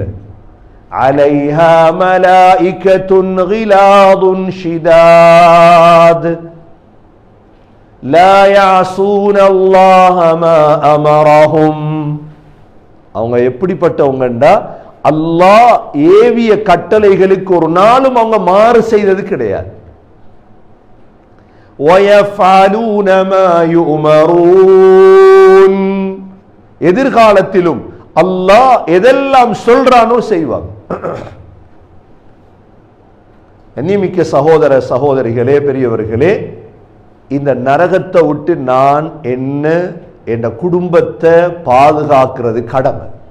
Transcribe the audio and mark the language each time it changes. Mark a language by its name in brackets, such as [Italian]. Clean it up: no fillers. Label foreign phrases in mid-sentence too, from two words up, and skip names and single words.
[Arabic] عليها ملائكة غلاظ شداد لا يعصون الله ما أمرهم. [Tamil] அவங்க எப்படிப்பட்டவங்கண்டா, அல்லாஹ் ஏவிய கட்டளைகளுக்கு ஒரு நாளும் அவங்க மாறு செய்தது கிடையாது. [Arabic] وَيَفْعَلُونَ مَا يُؤْمَرُونَ. [Tamil] எதிர்காலத்திலும் அல்லாஹ் எதெல்லாம் சொல்றானோ செய்வாங்க. கண்ணியமிக்க சகோதர சகோதரிகளே, பெரியவர்களே, இந்த நரகத்தை விட்டு நான் என்ன என் குடும்பத்தை பாதுகாக்கிறது கடமை.